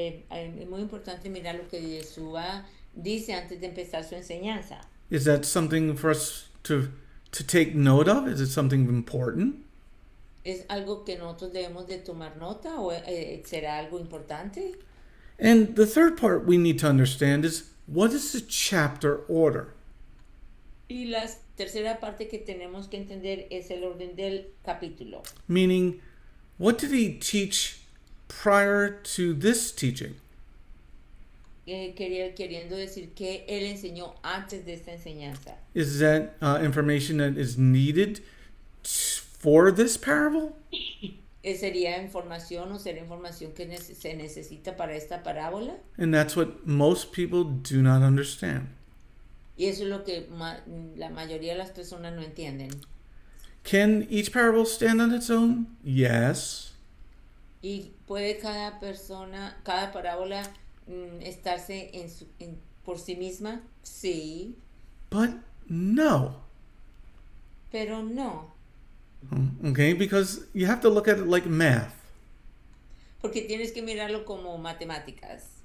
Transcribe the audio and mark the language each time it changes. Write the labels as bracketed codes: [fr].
[es] Es muy importante mirar lo que Yeshua dice antes de empezar su enseñanza. [en] Is that something for us to take note of? Is it something important? [es] ¿Es algo que nosotros debemos de tomar nota o será algo importante? [en] And the third part we need to understand is, what is the chapter order? [es] Y la tercera parte que tenemos que entender es el orden del capítulo. [en] Meaning, what did he teach prior to this teaching? [es] Queriendo decir que él enseñó antes de esta enseñanza. [en] Is that information that is needed for this parable? [es] ¿Sería información o será información que se necesita para esta parábola? [en] And that's what most people do not understand. [es] Y eso es lo que la mayoría de las personas no entienden. [en] Can each parable stand on its own? Yes. [es] ¿Y puede cada parábola estarse por sí misma? Sí. [en] But no. [es] Pero no. [en] Okay, because you have to look at it like math. [es] Porque tienes que mirarlo como matemáticas.